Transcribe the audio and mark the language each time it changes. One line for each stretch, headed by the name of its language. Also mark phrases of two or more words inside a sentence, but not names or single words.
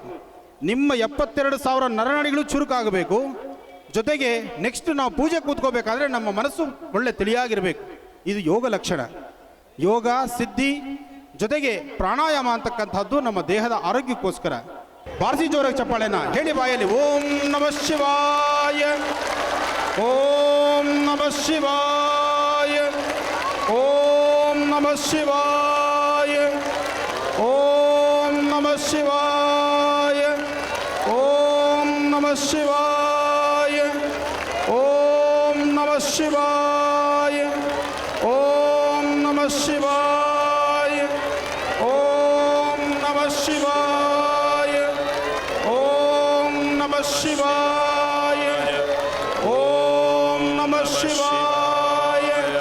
Kannada: ನಿಮ್ಮ 72,000 ನರನಾಡಿಗಳು ಚುರುಕಾಗಬೇಕು. ಜೊತೆಗೆ ನೆಕ್ಸ್ಟ್ ನಾವು ಪೂಜೆ ಕೂತ್ಕೋಬೇಕಾದ್ರೆ ನಮ್ಮ ಮನಸ್ಸು ಒಳ್ಳೆ ತಿಳಿಯಾಗಿರಬೇಕು. ಇದು ಯೋಗ ಲಕ್ಷಣ. ಯೋಗ ಸಿದ್ಧಿ ಜೊತೆಗೆ ಪ್ರಾಣಾಯಾಮ ಅಂತಕ್ಕಂಥದ್ದು ನಮ್ಮ ದೇಹದ ಆರೋಗ್ಯಕ್ಕೋಸ್ಕರ. ಬಾರಿಸಿ ಜೋರಾಗಿ ಚಪ್ಪಾಳೆನ ಹೇಳಿ ಬಾಯಲ್ಲಿ.
Sanskrit: ಓಂ ನಮಃ ಶಿವಾಯ, ಓಂ ನಮಃ ಶಿವಾಯ, ಓಂ ನಮಃ ಶಿವಾಯ, ಓಂ ನಮಃ ಶಿವಾಯ, ಓಂ ನಮಃ ಶಿವಾಯ, ಓಂ ನಮಃ ಶಿವಾಯ, ಓಂ ನಮಃ ಶಿವಾಯ, ಓಂ ನಮಃ ಶಿವಾಯ, ಓಂ ನಮಃ ಶಿವಾಯ, ಓಂ ನಮಃ ಶಿವಾಯ,